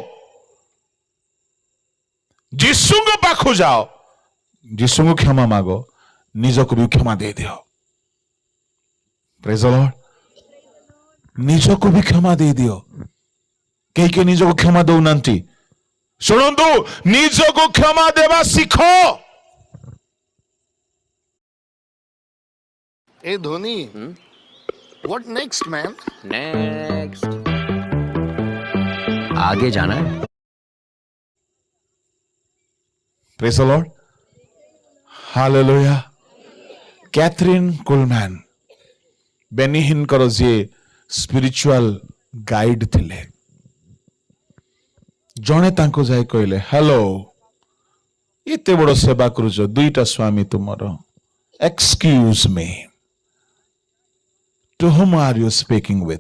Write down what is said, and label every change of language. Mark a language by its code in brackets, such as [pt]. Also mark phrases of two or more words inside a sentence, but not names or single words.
[or] ଯୀଶୁଙ୍କ ପାଖକୁ ଯାଅ, ଯୀଶୁଙ୍କୁ କ୍ଷମା ମାଗ, ନିଜକୁ ବି କ୍ଷମା ଦେଇଦିଅ। [en] praise the Lord. [or] ନିଜକୁ ବି କ୍ଷମା ଦେଇଦିଅ। କେହି କେହି ନିଜକୁ କ୍ଷମା ଦଉନାହାନ୍ତି। ଶୁଣନ୍ତୁ, ନିଜକୁ କ୍ଷମା ଦେବା ଶିଖ। [en] Hey Dhoni, what next, man? [hi] नेक्स्ट आगे जाना है। [en] Praise the Lord. Hallelujah. Catherine Coleman, [or] ବେନିହିନଙ୍କର ଯିଏ [en] spiritual guide [or] ଥିଲେ, ଜଣେ ତାଙ୍କୁ ଯାଇ କହିଲେ, ହ୍ୟାଲୋ, ଏତେ ବଡ ସେବା କରୁଛ, ଦୁଇଟା ସ୍ୱାମୀ ତୁମର, [en] excuse me, to whom are you speaking with?